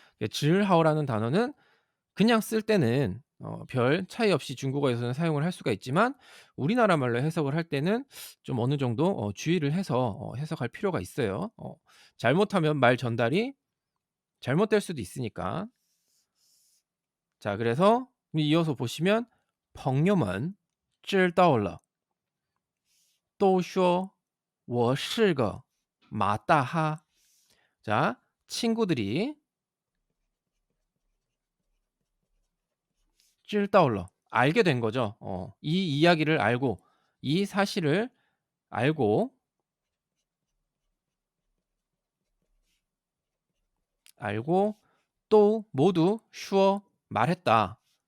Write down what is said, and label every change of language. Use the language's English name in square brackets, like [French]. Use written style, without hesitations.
[Korean] 질하오라는 단어는 그냥 쓸 때는 별 차이 없이 중국어에서는 사용을 할 수가 있지만 우리나라 말로 해석을 할 때는 좀 어느 정도 주의를 해서 해석할 필요가 있어요. 잘못하면 말 전달이 잘못될 수도 있으니까. 자, 그래서 이어서 보시면 [Chinese] 朋友们知道了都说我是个马大哈. [Korean] 자, 친구들이 [Chinese] 知道了 [Korean] 알게 된 거죠. 이 이야기를 알고 이 사실을 알고 또 모두 슈어 말했다.